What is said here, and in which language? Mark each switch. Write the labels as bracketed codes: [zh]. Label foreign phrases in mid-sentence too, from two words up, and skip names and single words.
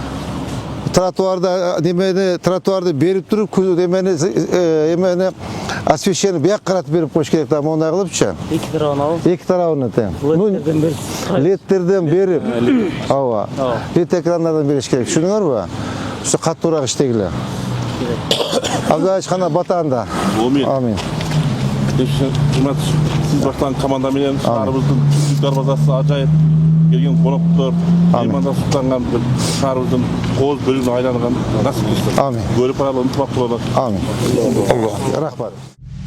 [ky] Тротуарды берип туруп, эмени освещение бияк каратып берип коюш керек да, мондай кылыпчы. Эки тарабын алып. Эки тарабын тең. Ледтерден берип. Ооба. Лед экрандардан бериш керек. Түшүндүңөрбү? Ушу каттуураак иштегиле. Абдуллаевич кана батаанда. Амин. Siz baştan komanda менен шаарыбыздын Түздүк базасы ажайып келген коноктор, меймандар суктанган шаарыбыздын кооз бөлүгүнө айланган насип кылсын. Амин. Көрүп алып ынтымак бололот. Амин. Рахмат.